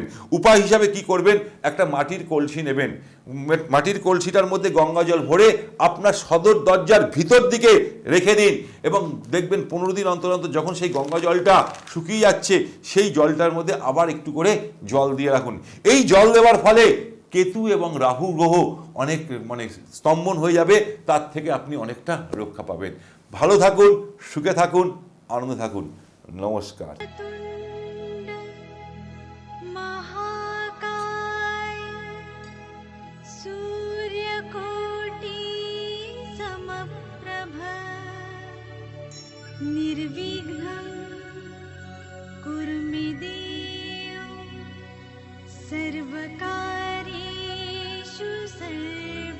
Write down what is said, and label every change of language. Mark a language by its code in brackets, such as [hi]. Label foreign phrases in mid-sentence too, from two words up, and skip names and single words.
[bn] উপায় হিসাবে কি করবেন, একটা মাটির কলসি নেবেন। মাটির কলসিটার মধ্যে গঙ্গা জল ভরে আপনার সদর দরজার ভিতর দিকে রেখে দিন, এবং দেখবেন 15 দিন অন্তর অন্তর যখন সেই গঙ্গা জলটা শুকিয়ে যাচ্ছে, সেই জলটার মধ্যে আবার একটু করে জল দিয়ে রাখুন। এই জল দেওয়ার ফলে কেতু এবং রাহু গ্রহ অনেক স্তম্ভন হয়ে যাবে, তার থেকে আপনি অনেকটা রক্ষা পাবেন। ভালো থাকুন, সুখে থাকুন, আনন্দে থাকুন। নমস্কার। [sa] महाकाय सूर्यकोटि समप्रभ निर्विघ्नं कुरु मे देव सर्वकार्येषु सर्वदा।